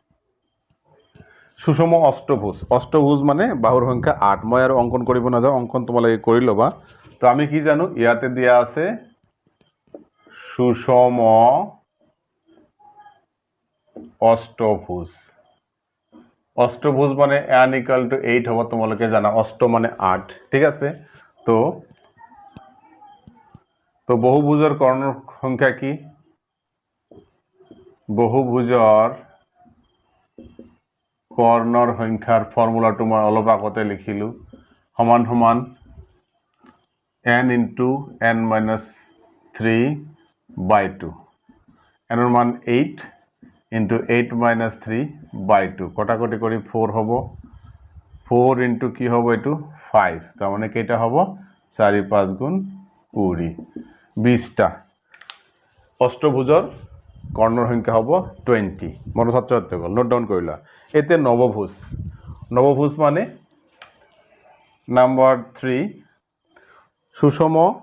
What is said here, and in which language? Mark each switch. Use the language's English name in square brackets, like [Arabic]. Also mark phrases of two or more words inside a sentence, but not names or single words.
[Assamese] সুষম অষ্টভুজ মানে বাহুৰ সংখ্যা 8 মই আৰু অঙ্কন কৰিব নাযাও অঙ্কন তোমালোকে কৰি লবা তো আমি কি জানো ইয়াতে দিয়া আছে সুষম অষ্টভুজ মানে n = 8 হ'ব তোমালোকে জানা অষ্ট মানে 8 ঠিক আছে তো বহুভুজৰ কৰ্ণৰ সংখ্যা কি বহুভুজৰ কৰ্ণৰ সংখ্যাৰ ফৰ্মুলাটো মই অলপ আগতে লিখিলোঁ সমান সমান [English] n into n minus 3 by 2 [Assamese] n ৰ মান [English] 8 into 8 minus 3 by 2 [Assamese] কটাকটি কৰি 4 হ'ব 4 into কি হ'ব এইটো 5 তাৰ মানে কেইটা হ'ব 4 5 গুণ 20 20টা অষ্টভুজৰ কৰ্ণৰ সংখ্যা হ'ব 20 মোৰ ছাত্ৰ ছাত্ৰীসকল [English] note down [Assamese] কৰিলা এতিয়া নৱভুজ মানে নাম্বাৰ 3 সুষম